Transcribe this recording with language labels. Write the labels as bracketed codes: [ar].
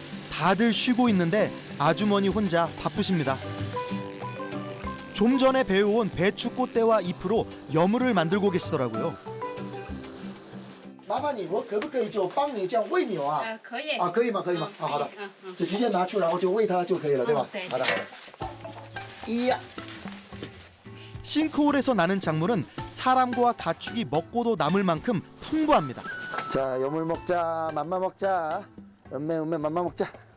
[ko] 다들 쉬고 있는데 아주머니 혼자 바쁘십니다. 좀 전에 배워온 배추 꽃대와 잎으로 여물을 만들고 계시더라고요. [zh] 麻烦你，我可不可以就帮你这样喂牛啊？可以。啊，可以吗？可以吗？啊，好的，就直接拿出，然后就喂它就可以了，对吧？对。好的，好的。 [ko] 이야. 싱크홀에서 나는 작물은 사람과 가축이 먹고도 남을 만큼 풍부합니다. 자, 여물 먹자, 맘마 먹자. 음메 맘마 먹자.